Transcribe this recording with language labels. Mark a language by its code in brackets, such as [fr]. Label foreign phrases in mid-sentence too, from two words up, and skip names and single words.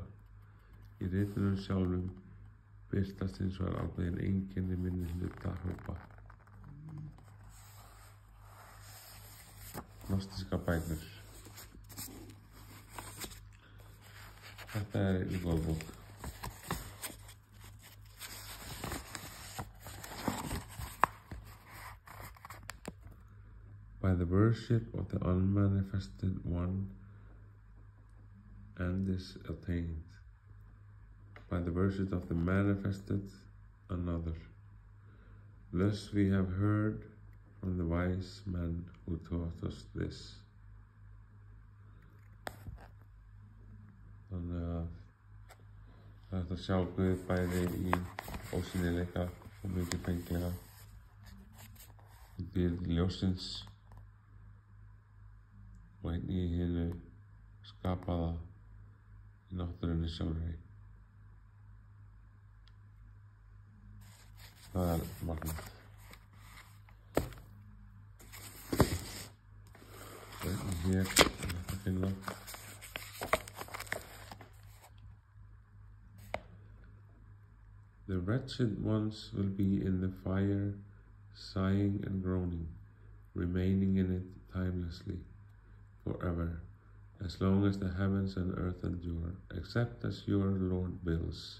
[is] Í ritunum sjálfum birtast hins vegar ákveðin einkenni minnihluta hópa. Gnostískar bækur. Þetta einnig góð bók. [en] By the worship of the unmanifested one, end is attained. By the worship of the manifested, another. Thus we have heard from the wise men who taught us this. [is] Þannig að það er að sjá Guð bæði í ósýnileika og mikið fenglega. Dýrð ljósins og einn í hinu skapaða í náttúrunni sjálfri. Það er magnað. Og hér að finna [en] The wretched ones will be in the fire, sighing and groaning, remaining in it timelessly, forever, as long as the heavens and earth endure, except as your Lord wills.